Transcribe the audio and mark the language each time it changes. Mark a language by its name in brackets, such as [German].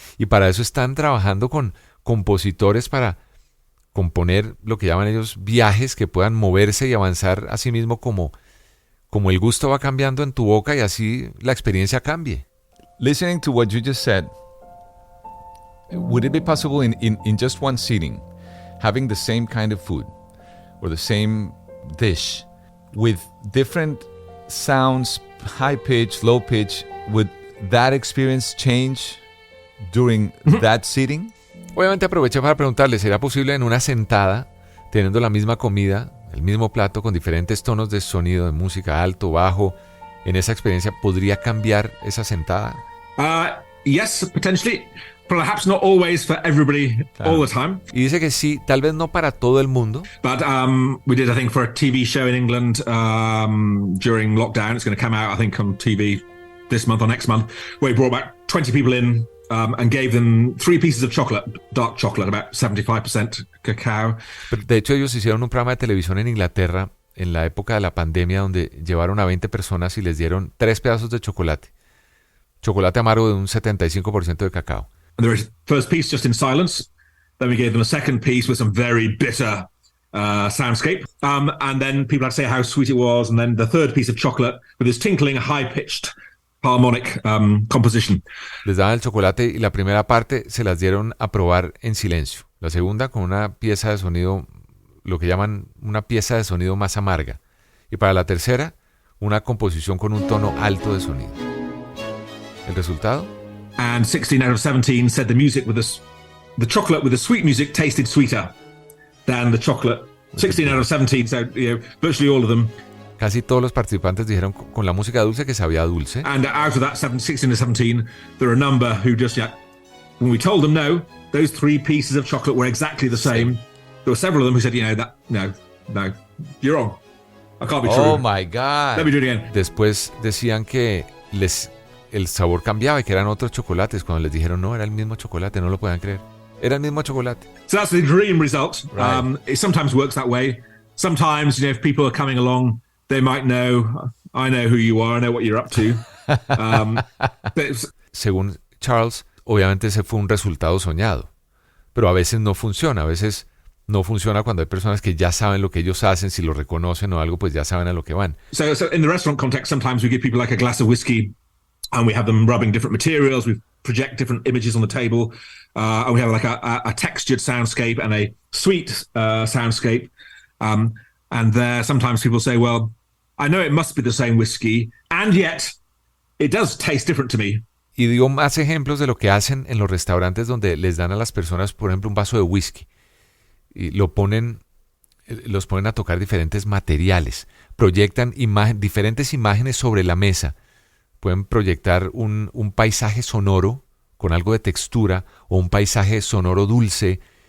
[Spanish] Y para eso están trabajando con compositores para componer lo que llaman ellos viajes que puedan moverse y avanzar a sí mismo como el gusto va cambiando en tu boca y así la experiencia cambie. [English] Listening to what you just said, would it be possible in just one sitting, having the same kind of food or the same dish with different sounds, high pitch, low pitch, would that experience change during that sitting? [Spanish] Obviamente aprovecho para preguntarle, ¿será posible en una sentada, teniendo la misma comida, el mismo plato, con diferentes tonos de sonido, de música, alto, bajo, en esa experiencia, podría cambiar esa sentada? [English] Yes, potentially. Perhaps not always for everybody all the time. [Spanish] Y dice que sí, tal vez no para todo el mundo. [English] But we did, I think, for a TV show in England during lockdown. It's going to come out, I think, on TV this month or next month, where we brought back 20 people in and gave them 3 pieces of chocolate, dark chocolate, about 75% cacao. [Spanish] Pero de hecho, ellos hicieron un programa de televisión en Inglaterra en la época de la pandemia donde llevaron a 20 personas y les dieron 3 pedazos de chocolate. Chocolate amargo de un 75% de cacao. [English] And the first piece just in silence. Then we gave them a second piece with some very bitter soundscape. And then people had to say how sweet it was. And then the third piece of chocolate with this tinkling, high-pitched harmonic composition. [Spanish] Les daban el chocolate y la primera parte se las dieron a probar en silencio. La segunda con una pieza de sonido, lo que llaman una pieza de sonido más amarga. Y para la tercera, una composición con un tono alto de sonido. ¿El resultado? [English] And 16 out of 17 said the chocolate with the sweet music tasted sweeter than the chocolate. 16 out of 17, so virtually all of them. [Spanish] Casi todos los participantes dijeron con la música dulce que sabía dulce. [English] And out of that 16 to 17, there are a number who just, when we told them no, those 3 pieces of chocolate were exactly the same. There were several of them who said, no, you're wrong. I can't be true. Oh my God. Let me do it again. [Spanish] Después decían que el sabor cambiaba y que eran otros chocolates. Cuando les dijeron no, era el mismo chocolate, no lo podían creer. Era el mismo chocolate. [English] So that's the dream result. Right. It sometimes works that way. Sometimes, if people are coming along, they might know, I know who you are, I know what you're up to. [Spanish] Según Charles, obviamente ese fue un resultado soñado. Pero a veces no funciona. A veces no funciona cuando hay personas que ya saben lo que ellos hacen, si lo reconocen o algo, pues ya saben a lo que van. [English] So in the restaurant context, sometimes we give people like a glass of whiskey and we have them rubbing different materials, we project different images on the table, and we have like a textured soundscape and a sweet soundscape. And there, sometimes people say, well, I know it must be the same whiskey, and yet it does taste different to me. [Spanish] Y dio más ejemplos de lo que hacen en los restaurantes donde les dan a las personas, por ejemplo, un vaso de whisky. Y los ponen a tocar diferentes materiales. Proyectan diferentes imágenes sobre la mesa. Pueden proyectar un paisaje sonoro con algo de textura o un paisaje sonoro dulce.